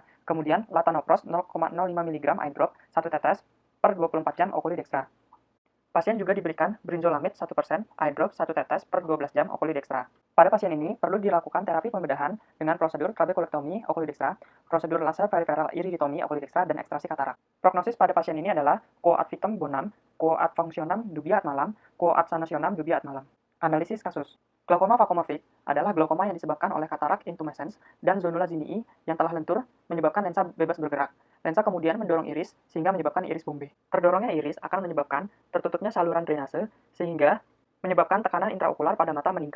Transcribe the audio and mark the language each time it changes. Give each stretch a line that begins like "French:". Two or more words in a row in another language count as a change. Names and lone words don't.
Indonesian: Kemudian, latanopros 0,05 mg
English: eye drop
Indonesian: 1 tetes per 24 jam
Latin: okuli dextra.
Indonesian: Pasien juga diberikan brinzolamid 1%
English: eye drop
Indonesian: 1 tetes per 12 jam
Latin: okuli dextra.
Indonesian: Pada pasien ini, perlu dilakukan terapi pembedahan dengan prosedur trabekulektomi
Latin: okuli dextra,
Indonesian: prosedur laser periferal iriditomi
Latin: okuli dextra,
Indonesian: dan ekstrasi katarak. Prognosis pada pasien ini adalah
Latin: quo ad vitam bonam, quo ad functionam dubia ad malam, quo ad sanationam dubia ad malam.
Indonesian: Analisis kasus. Glaukoma vakuomorfik adalah glaukoma yang disebabkan oleh katarak intumescens dan
Latin: zonula zinii
Indonesian: yang telah lentur menyebabkan lensa bebas bergerak. Lensa kemudian mendorong iris sehingga menyebabkan iris bombe. Terdorongnya iris akan menyebabkan tertutupnya saluran drainase sehingga menyebabkan tekanan intraokular pada mata meningkat.